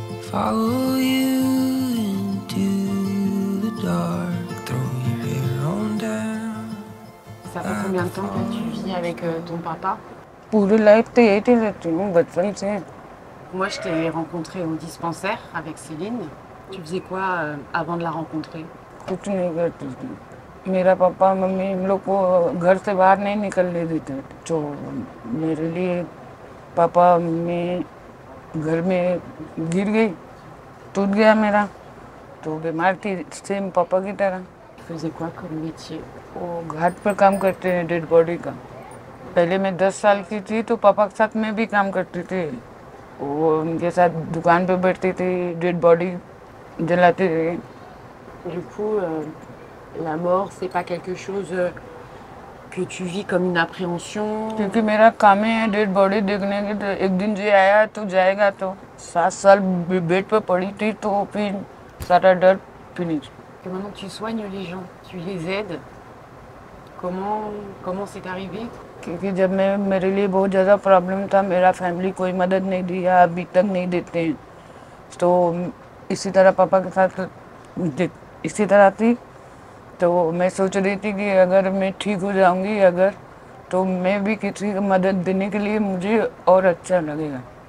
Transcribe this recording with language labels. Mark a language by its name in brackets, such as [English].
[English] Follow you into the dark, throw your hair on down. [French] Ça fait combien de temps que tu vis avec ton papa? [Hindi] पूरी life तो यही थी रहती हूँ बचपन से. [French] Moi, je t'ai rencontré au dispensaire avec Céline. Tu faisais quoi avant de la rencontrer? [Hindi] कुछ नहीं करती थी. मेरा पापा मम्मी हम लोग को घर से बाहर नहीं निकलने देते. तो मेरे लिए पापा मम्मी घर में गिर गई, टूट गया मेरा, तो बीमार थी सेम पापा की तरह. [French] faisais quoi comme métier? [Hindi] वो घाट पर काम करते हैं डेड बॉडी का. पहले मैं 10 साल की थी तो पापा के साथ मैं भी काम करती थी. वो उनके साथ दुकान पे बैठती थी, डेड बॉडी जलाते थे. [French] Du coup, la mort, c'est pas quelque chose que tu vis comme une appréhension? [Hindi] क्योंकि मेरा काम है डेड बॉडी देखने के. तो एक दिन जो आया तो जाएगा. तो 7 साल बेड पे पड़ी थी तो फिर सारा डर finish. [French] Que maintenant tu soignes les gens, tu les aides. Comment c'est arrivé? [Hindi] क्योंकि जब मेरे लिए बहुत ज़्यादा प्रॉब्लम था, मेरा फैमिली कोई मदद नहीं दिया, अभी तक नहीं देते हैं. तो इसी तरह पापा के साथ इसी तरह थी. तो मैं सोच रही थी कि अगर मैं ठीक हो जाऊंगी अगर, तो मैं भी किसी को मदद देने के लिए मुझे और अच्छा लगेगा.